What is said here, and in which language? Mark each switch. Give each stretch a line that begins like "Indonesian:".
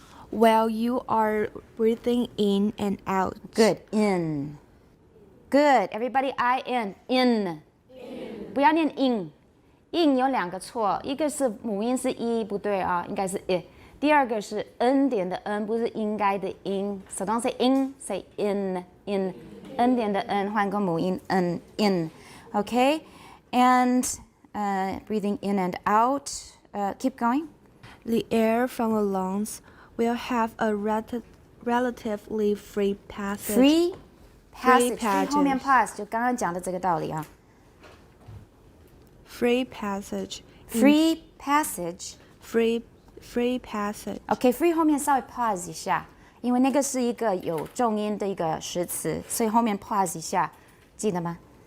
English: While you are breathing in and out. Good. In. Good. Everybody, in.
Chinese: 不要念 in 有两个错，一个是母音是 e 不对啊，应该是 i。第二个是 n 点的 n 不是应该的 in。
English: So don't say in, say in.
Chinese: N 点的 n 换个母音 n in. Okay?
English: And breathing in and out. Keep going. The air from the lungs will have a relatively free passage. Free passage. passage.
Chinese: 后面 pass 就刚刚讲的这个道理啊。
English: Free passage. Free passage. Free passage.
Chinese: OK, free 后面稍微 pause 一下，因为那个是一个有重音的一个实词，所以后面 pause 一下，记得吗？